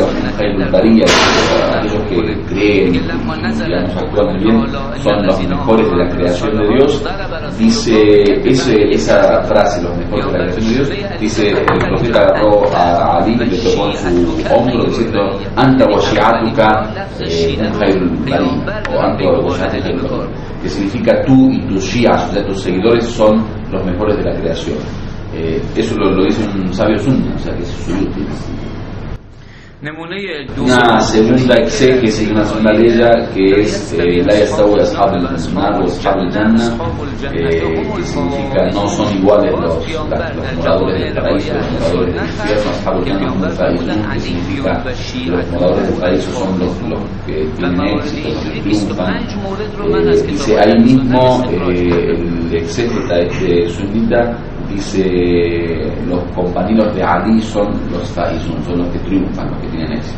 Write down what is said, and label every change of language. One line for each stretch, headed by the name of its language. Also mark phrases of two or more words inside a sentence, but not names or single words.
Arabic: خير البرية,
Spanish: aquellos que creen y digamos actúan muy bien son los mejores de la creación de Dios, dice esa frase, los mejores de la creación de Dios, dice, el profeta agarró a Ali y le tocó en su hombro diciendo,
Arabic: أنت وشيعتك خير البرية, o أنت وشيعتك خير البرية,
Spanish: que significa tú y tus shi'as, o sea, tus seguidores son los mejores de la creación. Eso lo dice un sabio sunni, o sea, que es suyuti. Una segunda exégesis, una segunda ley que es la
Arabic: يستوي أصحاب النار
Spanish: o
Arabic: أصحاب الجنة,
Spanish: que significa no son iguales los moradores del paraíso, los moradores del infierno.
Arabic: أصحاب الجنة هم الفائزون,
Spanish: que significa que los moradores del paraíso son los que tienen éxito, los que triunfan. Dice ahí mismo el exégeta sunnita, dice los compañeros de Ali son los faizun, son los que triunfan, los que tienen éxito.